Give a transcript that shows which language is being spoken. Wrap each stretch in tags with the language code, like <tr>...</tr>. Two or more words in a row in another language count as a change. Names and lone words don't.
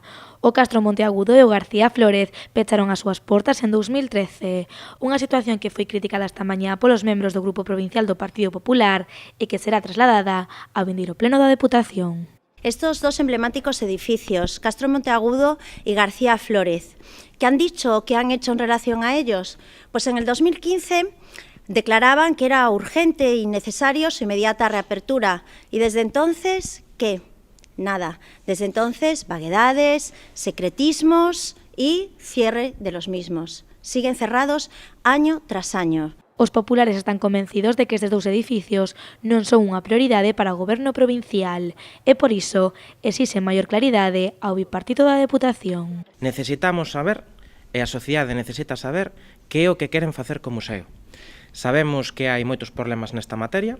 <gl>O Castro Monteagudo e o García Flórez pecharon as súas portas en 2013, unha situación que foi criticada esta mañá polos membros do Grupo Provincial do Partido Popular e que será trasladada ao vindeiro pleno da Deputación.</gl> <es>Estos dos emblemáticos edificios, Castro Monteagudo y García Flórez, ¿qué han dicho o qué han hecho en relación a ellos? Pues en el 2015 declaraban que era urgente y necesario su inmediata reapertura y desde entonces, ¿qué? Nada. Desde entonces, vaguedades, secretismos y cierre de los mismos. Siguen cerrados año tras año.</es> <gl>Os populares están convencidos de que estes dous edificios non son unha prioridade para o goberno provincial e, por iso, exixen maior claridade ao bipartito da Deputación. Necesitamos saber, e a sociedade necesita saber, que é o que queren facer co museo. Sabemos que hai moitos problemas nesta materia.</gl>